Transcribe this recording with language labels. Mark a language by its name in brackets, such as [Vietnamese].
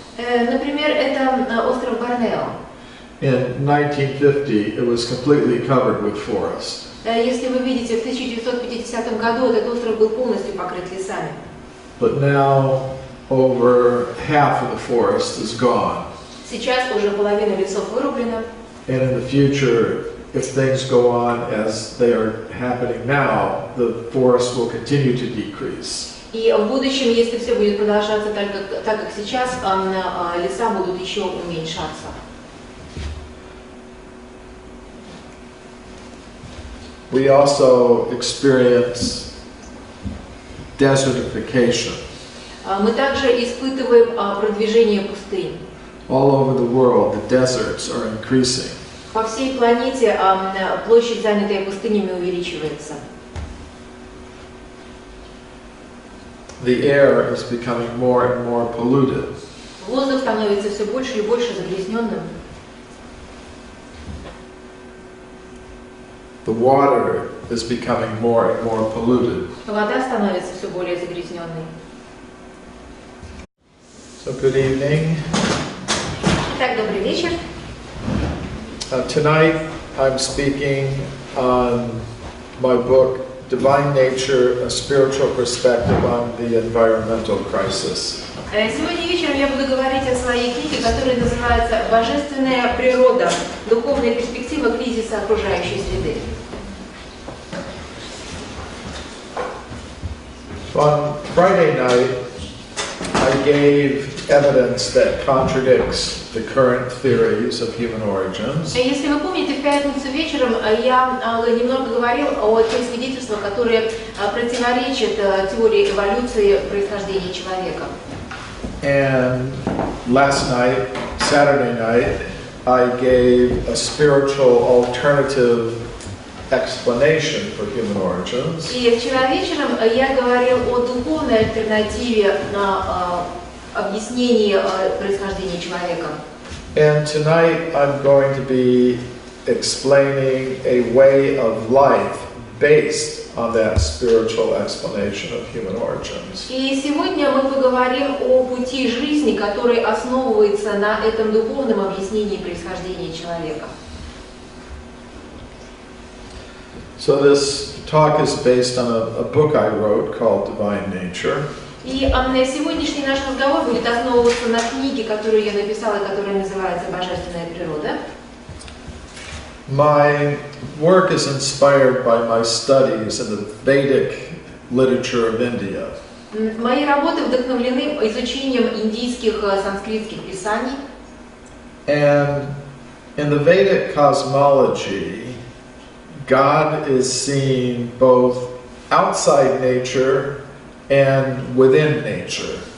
[Russian] Например, это остров Борнео. [English] In 1950, it was completely covered with forest. [Russian] Если вы видите, в 1950 году этот остров был полностью покрыт лесами. [English] But now over half of the forest is gone. [Russian] Сейчас уже половина лесов вырублена. [English] And in the future, if things go on as they are happening now, the forest will continue to decrease. [Russian] И в будущем, если все будет продолжаться так как сейчас, леса будут еще уменьшаться. [English] We also experience desertification. [Russian] Мы также испытываем продвижение пустынь. [English] All over the world, the deserts are increasing. [Russian] По всей планете площадь, занятая пустынями, увеличивается. [English] The air is becoming more and more polluted. [Russian] Воздух становится все больше и больше загрязненным. [English] The water is becoming more and more polluted. [Russian] Вода становится все более загрязненной. [English] So good evening. [Russian] Итак, добрый вечер. [English] Tonight I'm speaking on my book, Divine Nature, A Spiritual Perspective on the Environmental Crisis. [Russian] Сегодня вечером я буду говорить о своей книге, которая называется «Божественная природа. Духовная перспектива кризиса окружающей среды». [English] On Friday night, I gave evidence that contradicts the current theories of human origins. [Russian] Если вы помните, в пятницу вечером я немного говорил о тех свидетельствах, которые противоречат теории эволюции происхождения человека. [English] And last night, Saturday night, I gave a spiritual alternative explanation for human origins. [Russian] И вчера вечером я говорил о духовной альтернативе на объяснении происхождения человека. [English] And tonight I'm going to be explaining a way of life based on that spiritual explanation of human origins. [Russian] И сегодня мы поговорим о пути жизни, который основывается на этом духовном объяснении происхождения человека. [English] So this talk is based on a book I wrote called Divine Nature. [Russian] И сегодняшний наш разговор будет основываться на книге, которую я написала, которая называется «Божественная природа». [English] My work is inspired by my studies in the Vedic literature of India. [Russian] Мои работы вдохновлены изучением индийских санскритских писаний. [English] And in the Vedic cosmology, God is seen both outside nature and within nature.